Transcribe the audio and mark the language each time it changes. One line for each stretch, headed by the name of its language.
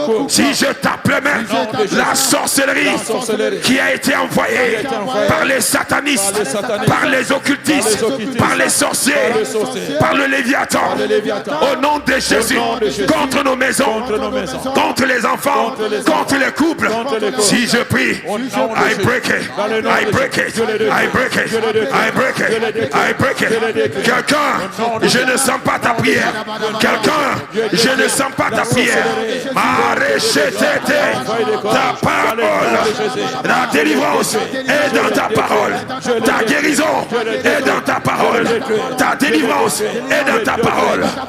French: Si je tape les mains, la sorcellerie qui a été envoyée par les satanistes, par les occultistes, par les sorciers, par le Léviathan, au nom de Jésus, contre nos maisons, contre les enfants, contre les couples. Si je prie,
English: I break it, I break it, I break it, I break it, I break it.
French: Quelqu'un, je ne sens pas ta prière. Quelqu'un, je ne sens pas ta prière. Ta parole, la délivrance est dans ta parole. Ta guérison est dans ta parole. Ta délivrance est dans ta parole.